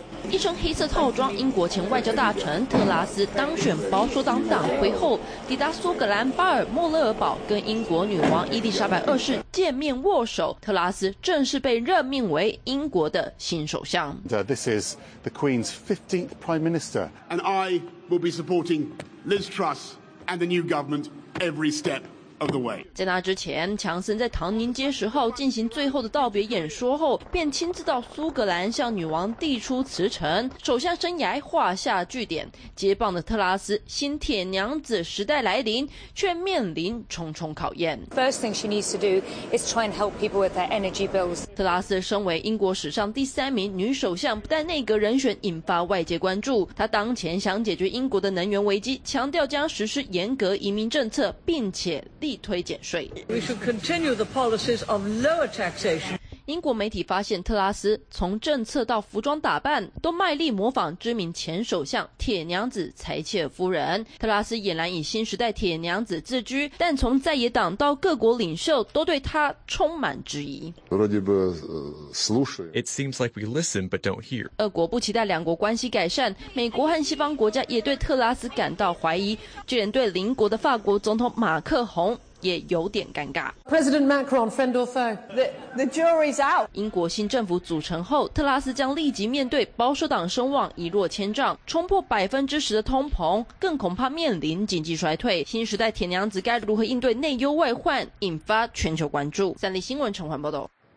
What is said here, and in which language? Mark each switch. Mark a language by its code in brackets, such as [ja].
[zh] 一身黑色套装，英国前外交大臣特拉斯当选保守党党魁后，抵达苏格兰巴尔莫勒尔堡，跟英国女王伊丽莎白二世见面握手。特拉斯正式被任命为英国的新首相。 [en] This is the Queen's 15th Prime Minister, and I will be supporting Liz Truss and the new government every step. [zh] 在那之前，强森在唐宁街十号进行最后的道别演说后，便亲自到苏格兰向女王递出辞呈，首相生涯画下句点。接棒的特拉斯新铁娘子时代来临，却面临重重考验。 [en] First thing she needs to do is try and help people with their energy bills. [zh] 特拉斯身为英国史上第三名女首相，不但内阁人选引发外界关注，她当前想解决英国的能源危机，强调将实施严格移民政策，并且力推减税。 [en] We should continue the policies of lower taxation. [zh] 英国媒体发现，特拉斯从政策到服装打扮，都卖力模仿知名前首相铁娘子柴切尔夫人。特拉斯俨然以新时代铁娘子自居，但从在野党到各国领袖都对他充满质疑。 [en] It seems like we listen but don't hear. [zh] 俄国不期待两国关系改善，美国和西方国家也对特拉斯感到怀疑，就连对邻国的法国总统马克宏也有点尴尬。 [en] President Macron, friend or foe, the jury's out. [zh] 英国新政府组成后，特拉斯将立即面对保守党声望一落千丈，冲破10%的通膨，更恐怕面临经济衰退。新时代铁娘子该如何应对内忧外患，引发全球关注。三立新闻陈环报道。